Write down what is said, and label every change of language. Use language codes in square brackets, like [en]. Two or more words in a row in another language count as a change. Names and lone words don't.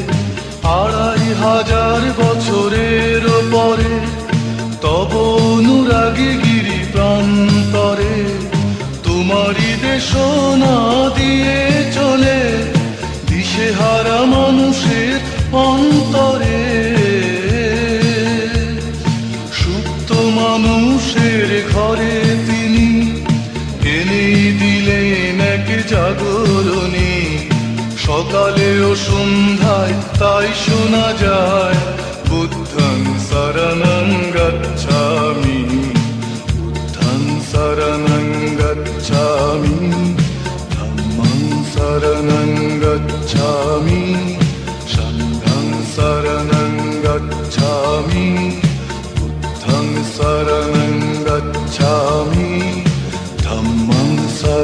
[bn] ২৫০০ বছরের পরে তব অনুরাগী গিরি প্রান্তরে তোমারই দেশনা দিয়ে চলে দিশেহারা মানুষের অন্তরে সুপ্ত মানুষের ঘরে তিনি এনে দিলেন এক জাগরণী সকালে ও সন্ধ্যায় তাই শোনা যায় [pi] বুদ্ধং শরণং গচ্ছামি বুদ্ধং শরণং গচ্ছামি ধম্মং শরণং গচ্ছামি সংঘং শরণং গচ্ছামি বুদ্ধং শরণং গচ্ছামি ধম্মং